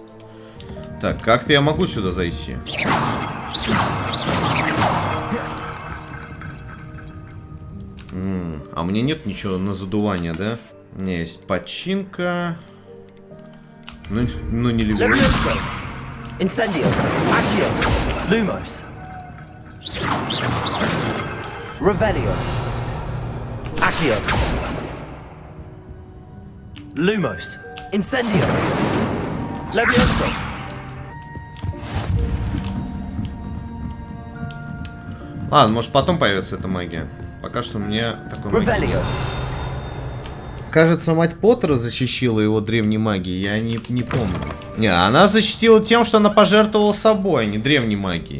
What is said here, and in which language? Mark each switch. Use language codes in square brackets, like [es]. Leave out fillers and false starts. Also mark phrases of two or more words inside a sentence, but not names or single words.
[ru] Так, как-то я могу сюда зайти. А мне нет ничего на задувание, да? У меня есть починка. Ну не люблю. Incendio, Accio, Lumos. Revelio. Accio. Lumos. Incendio. Levioso. Ладно, может потом появится эта магия. Пока что мне такой магии. Кажется, мать Поттера защитила его древней магией, я не помню. Не, она защитила тем, что она пожертвовала собой, а не древней магией.